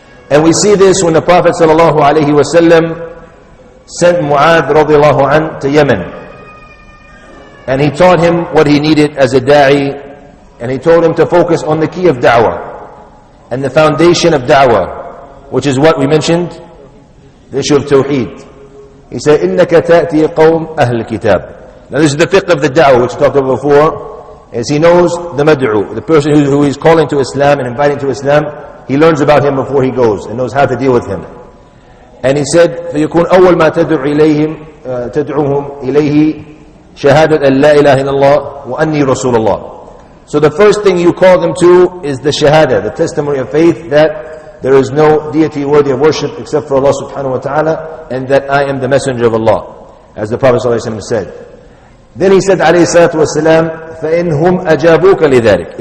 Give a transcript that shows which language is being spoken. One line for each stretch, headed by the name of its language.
English: And we see this when the Prophet sallallahu alaihi wasallam sent Mu'adh radiallahu anh to Yemen. And he taught him what he needed as a da'i, and he told him to focus on the key of da'wah and the foundation of da'wah, which is what we mentioned, the issue of tawheed. He said,
Arabic: إِنَّكَ تَأْتِي قَوْمْ أَهْلِ الْكِتَابِ.
English: Now this is the fiqh of the da'wah, which we talked about before, is he knows the mad'u, the person who is calling to Islam and inviting to Islam. He learns about him before he goes and knows how to deal with him. And he said,
Arabic: فَيَكُونْ أَوَّلْ مَا تَدْعُوهُمْ إِلَيْهِ شهادة أن لا إله إلا الله وأني رسول الله.
English: So the first thing you call them to is the shahada, the testimony of faith that there is no deity worthy of worship except for Allah subhanahu wa ta'ala, and that I am the messenger of Allah, as the Prophet ﷺ said. Then he said alayhi salatu wasalam,
Arabic: فَإِنْهُمْ أَجَابُوكَ لِذَلِكَ.